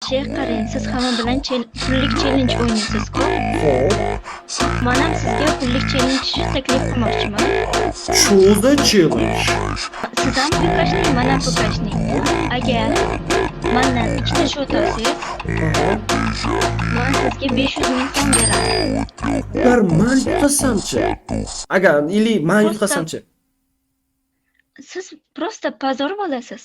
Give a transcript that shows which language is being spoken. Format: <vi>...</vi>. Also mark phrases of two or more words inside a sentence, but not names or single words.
<uz>Alisher, qarang, siz hamma bilan pullik challenge o'ynaysiz-ku. Xo'p. Men ham sizga pullik challenge taklif qilmoqchiman.</uz> <en>Choose the challenge.</en> <uz>Siz ham pokashning, men ham pokashning. Agar mendan ikkita shot olsangiz, men sizga 500 ming so'm beraman. Agar men yutqazsamchi? Agar ili men yutqazsamchi? Siz</uz> <ru>просто позор</ru> <uz>bo'lasiz.</uz>